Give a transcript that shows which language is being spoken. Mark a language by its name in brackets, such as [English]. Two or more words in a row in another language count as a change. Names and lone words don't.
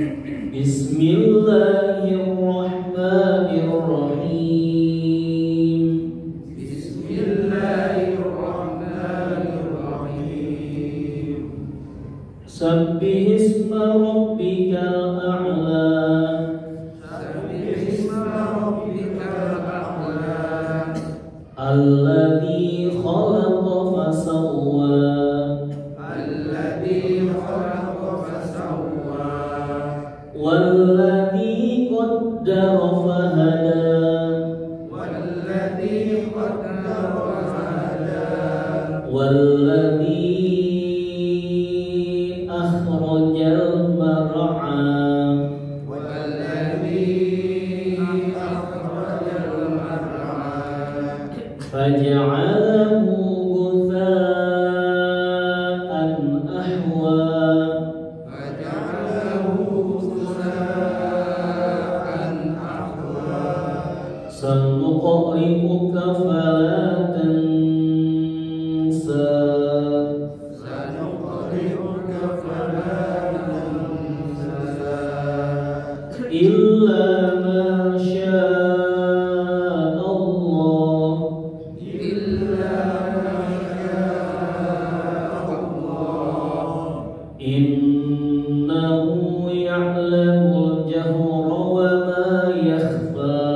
[Arabic] Bismillahirrahmanirrahim. Bismillahirrahmanirrahim. سبح اسم ربك الأعلى. سبح اسم ربك الأعلى. الذي خلق فسوى. الذي خلق فسوى. والذي قدر فهدى. والذي قدر فهدى. والذي أخرج المرعى. والذي أخرج المرعى. فجعله غثاء أحوى. سنقرئك فلا تنسى. سنقرئك فلا تنسى. إلا ما شاء الله. إلا ما شاء الله. إنه يعلم الجهر وما يخفى.